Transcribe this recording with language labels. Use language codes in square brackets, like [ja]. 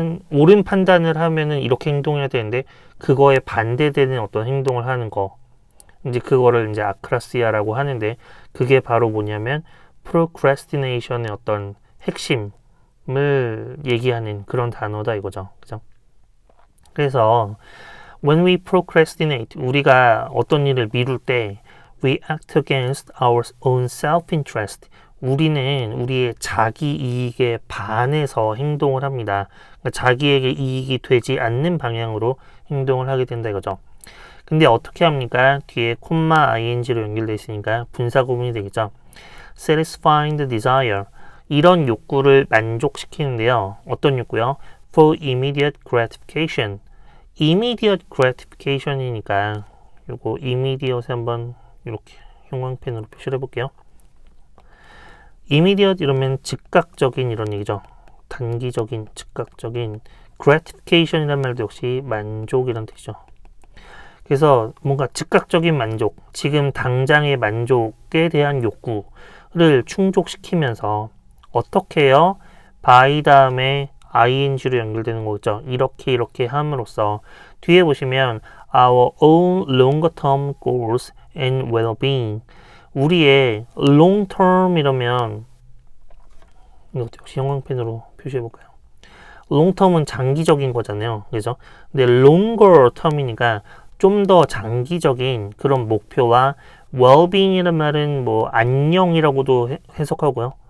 [ko] 옳은 판단을 하면은 이렇게 행동해야 되는데 그거에 반대되는 어떤 행동을 하는 거, 이제 그거를 이제 아크라시아라고 하는데 그게 바로 뭐냐면 procrastination의 어떤 핵심을 얘기하는 그런 단어다 이거죠. 그죠? 그래서 [en] when we procrastinate, [ko] 우리가 어떤 일을 미룰 때 [en] We act against our own self-interest. [ko] 우리는 우리의 자기 이익에 반해서 행동을 합니다. 그러니까 자기에게 이익이 되지 않는 방향으로 행동을 하게 된다 이거죠. 근데 어떻게 합니까? 뒤에 콤마 ing로 연결되어 있으니까 분사 구문이 되겠죠. [en] Satisfying the desire. [ko] 이런 욕구를 만족시키는데요. 어떤 욕구요? [en] For immediate gratification. [ko] immediate gratification이니까 요거 immediate 한번 이렇게 형광펜으로 표시를 해볼게요. immediate 이러면 즉각적인 이런 얘기죠. 단기적인, 즉각적인. gratification이란 말도 역시 만족이란 뜻이죠. 그래서 뭔가 즉각적인 만족, 지금 당장의 만족에 대한 욕구를 충족시키면서 어떻게 해요? by 다음에 ing로 연결되는 거죠. 이렇게 함으로써 뒤에 보시면 [en] our own longer term goals and well-being. [ko] 우리의 long term 이러면 이것도 역시 형광펜으로 표시해 볼까요? long term은 장기적인 거잖아요. 그죠? 근데 longer term이니까 좀 더 장기적인 그런 목표와 well-being이라는 말은 뭐 안녕이라고도 해석하고요.